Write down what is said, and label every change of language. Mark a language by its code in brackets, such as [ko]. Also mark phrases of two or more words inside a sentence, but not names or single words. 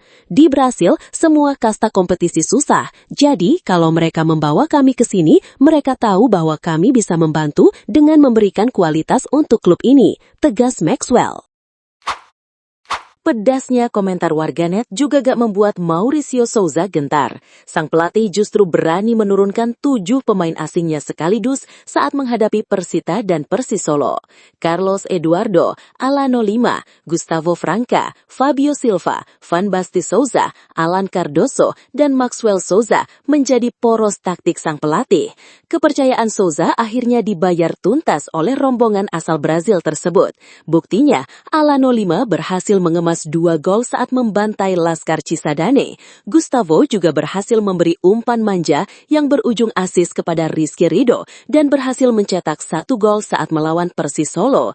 [id] Di Brasil, semua kasta kompetisi susah. Jadi, kalau mereka membawa kami ke sini, mereka tahu bahwa kami bisa membantu dengan memberikan kualitas untuk klub ini, tegas Maxwell. Pedasnya komentar warganet juga gak membuat Mauricio Souza gentar. Sang pelatih justru berani menurunkan 7 pemain asingnya sekaligus saat menghadapi Persita dan Persis Solo. Carlos Eduardo, Alano Lima, Gustavo Franca, Fabio Silva, Van Basten Sosa, Alan Cardoso, dan Maxwell Sousa menjadi poros taktik sang pelatih. Kepercayaan Souza akhirnya dibayar tuntas oleh rombongan asal Brazil tersebut. Buktinya, Alano Lima berhasil mengemas 2 gol saat membantai Laskar Cisadane. Gustavo juga berhasil memberi umpan manja yang berujung asis kepada Rizky Ridho dan berhasil mencetak 1 gol saat melawan Persis Solo.